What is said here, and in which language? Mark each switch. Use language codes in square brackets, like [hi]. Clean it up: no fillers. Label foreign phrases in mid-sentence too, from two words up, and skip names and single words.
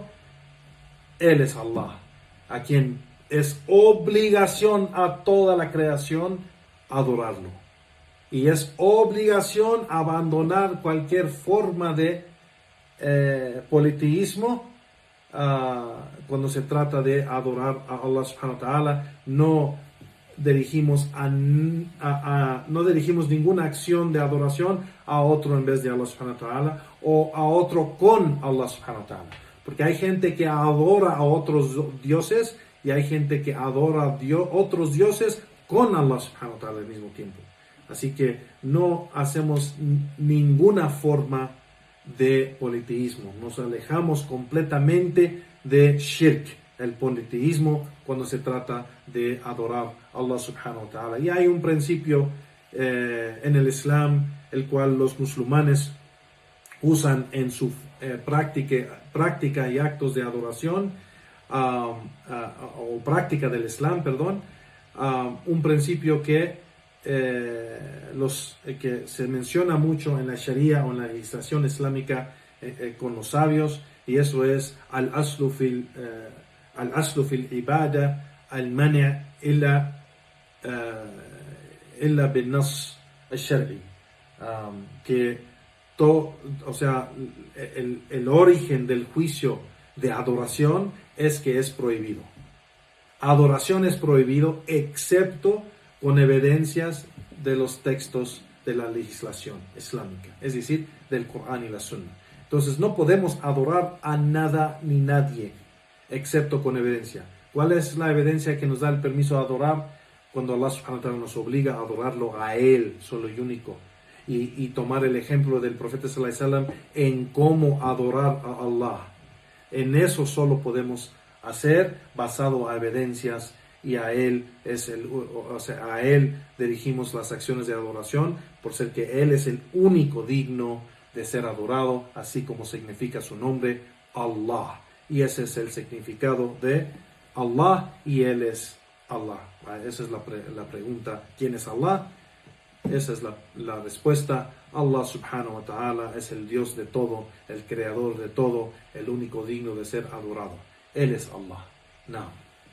[es] Él es Allah, a quien es obligación a toda la creación adorarlo. Y es obligación abandonar cualquier forma de politeísmo cuando se trata de adorar a Allah [ar] سبحانه وتعالى. [es] No dirigimos ninguna acción de adoración a otro en vez de Allah [ar] سبحانه وتعالى, [es] o a otro con Allah [ar] سبحانه وتعالى. [es] Porque hay gente que adora a otros dioses y hay gente que adora a otros dioses con Allah [ar] سبحانه وتعالى [es] al mismo tiempo. Así que no hacemos ninguna forma de politeísmo. Nos alejamos completamente de shirk, el politeísmo, cuando se trata de adorar a Allah [ar] سبحانه وتعالى. [es] Y hay un principio en el Islam, el cual los musulmanes usan en su práctica y actos de adoración, o práctica del Islam, perdón, un principio que se menciona mucho en la Sharia o en la legislación islámica con los sabios, y eso es [ar] الأصل في العبادة المنع إلا بالنص الشرعي, [es] que el origen del juicio de adoración es que es prohibido. Adoración es prohibido excepto con evidencias de los textos de la legislación islámica, es decir, del Corán y la Sunna. Entonces no podemos adorar a nada ni nadie excepto con evidencia. ¿Cuál es la evidencia que nos da el permiso de adorar? Cuando Allah [ar] سبحانه وتعالى [es] nos obliga a adorarlo a Él, solo y único. Y tomar el ejemplo del profeta [ar] صلى الله عليه وسلم [es] en cómo adorar a Allah. En eso solo podemos hacer basado a evidencias, y a Él a Él dirigimos las acciones de adoración, por ser que Él es el único digno de ser adorado, así como significa su nombre, Allah. Y ese es el significado de Allah, y Él es Allah. Esa es la pregunta, ¿quién es Allah? Esa es la respuesta. Allah [ar] سبحانه وتعالى [es] es el Dios de todo, el creador de todo, el único digno de ser adorado. Él es Allah. Now.